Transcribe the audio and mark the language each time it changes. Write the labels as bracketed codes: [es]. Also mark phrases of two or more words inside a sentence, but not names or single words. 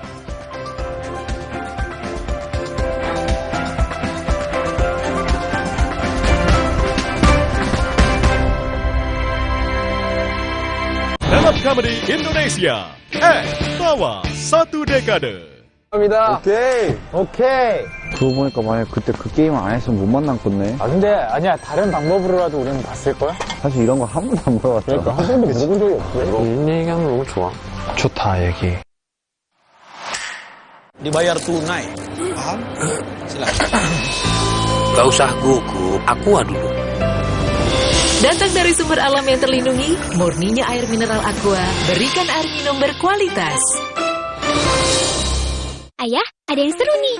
[id] Stand Up Comedy Indonesia, tawa 1 dekade. [ko] 오케이. 그러고 보니까 만약 그때 그 게임 안 했으면 못 만났겠네. 아 근데 아니야 다른 방법으로라도 우리는 봤을 거야? 사실 이런 거 한 번도 안 물어봤어. 그러니까 한 번도 물어본 적이 없어. 이 얘기하면 너무 좋아. 좋다 얘기. [id] Dibayar tunai. Paham? Silakan. Gak usah gugup, aqua dulu. Datang dari sumber alam yang terlindungi, murninya air mineral Aqua, berikan air minum berkualitas. Ayah, ada yang seru nih.